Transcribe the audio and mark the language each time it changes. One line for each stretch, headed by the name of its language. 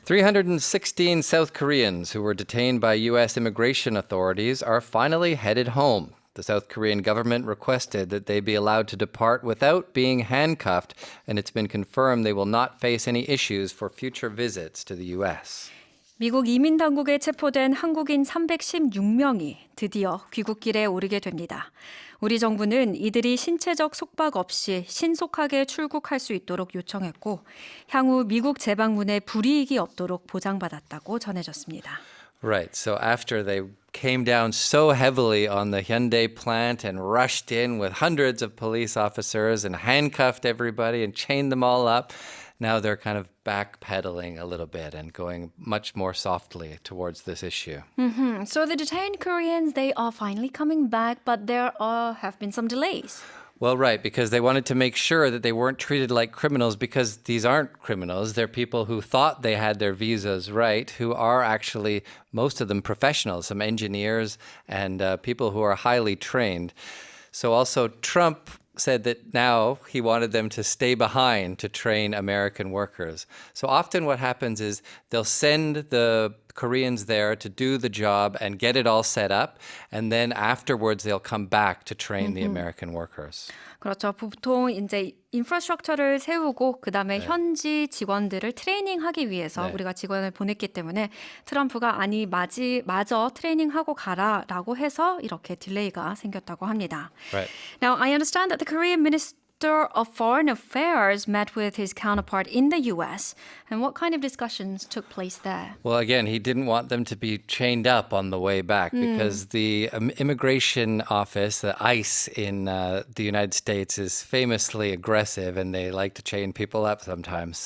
English: 316 South Koreans who were detained by U.S. immigration authorities are finally headed home. The South Korean government requested that they be allowed to depart without being handcuffed, and it's been confirmed they will not face any issues for future visits to the U.S.
Korean: 미국 이민당국에 체포된 한국인 316명이 드디어 귀국길에 오르게 됩니다. 우리 정부는 이들이 신체적 속박 없이 신속하게 출국할 수 있도록 요청했고 향후 미국 재방문에 불이익이 없도록 보장받았다고 전해졌습니다.
English: Right. So after they came down so heavily on the Hyundai plant and rushed in with hundreds of police officers and handcuffed everybody and chained them all up, now they're kind of backpedaling a little bit and going much more softly towards this issue. So the detained Koreans, they are finally coming back, but there have been some delays. Well, right, because they wanted to make sure that they weren't treated like criminals because these aren't criminals. They're people who thought they had their visas right, who are actually, most of them, professionals, some engineers and people who are highly trained. So also Trump said that now he wanted them to stay behind to train American workers. So often what happens is they'll send the Koreans there to do the job and get it all set up, and then afterwards they'll come back to train the American workers.
Korean: 그렇죠. 보통 이제 인프라스트럭처를 세우고 그다음에 현지 직원들을 트레이닝하기 위해서 우리가 직원을 보냈기 때문에 트럼프가 아니 마저 트레이닝하고 가라라고 해서 이렇게 딜레이가 생겼다고 합니다.
English: Right. Now, I understand that the Korean Minister of Foreign Affairs met with his counterpart in the U.S. And what kind of discussions took place there? Well, again, he didn't want them to be chained up on the way back because the immigration office, the ICE in the United States, is famously aggressive and they like to chain people up sometimes.